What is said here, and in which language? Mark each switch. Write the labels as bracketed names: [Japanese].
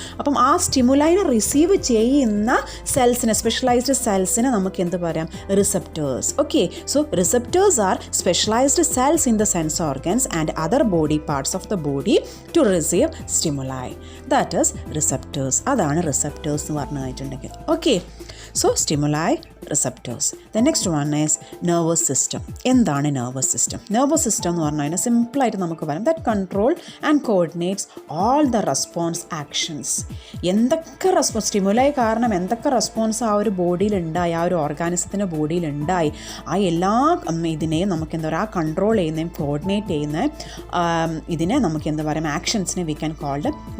[Malayalam] അപ്പം ആ സ്റ്റിമുലൈനെ റിസീവ് ചെയ്യുന്ന സെൽസിനെ, സ്പെഷ്യലൈസ്ഡ് സെൽസിനെ നമുക്ക് എന്ത് പറയാം? Receptors. [English] Okay, so receptors are specialised cells in the sense organs and other body parts of the body to receive stimuli. That is receptors. [Malayalam] അതാണ് receptors എന്ന് പറഞ്ഞു കഴിഞ്ഞിട്ടുണ്ടെങ്കിൽ. [English] Okay, so stimuli, receptors. The next one is nervous system. [Malayalam] എന്താണ് nervous system? Nervous system എന്ന് പറഞ്ഞു കഴിഞ്ഞാൽ സിമ്പിളായിട്ട് നമുക്ക് പറയാം [English] That control and coordinates all the response actions. [Malayalam] എന്തൊക്കെ സ്റ്റിമുലായി കാരണം എന്തൊക്കെ റെസ്പോൺസ് ആ ഒരു ബോഡിയിൽ ഉണ്ടായി, ആ ഒരു ഓർഗാനിസത്തിൻ്റെ ബോഡിയിൽ ഉണ്ടായി, ആ എല്ലാ ഇതിനെയും നമുക്ക് എന്താ പറയുക, ആ കൺട്രോൾ ചെയ്യുന്നതും കോർഡിനേറ്റ് ചെയ്യുന്ന ഇതിനെ നമുക്ക് എന്താ പറയുക, ആക്ഷൻസിനെ [English] We can called.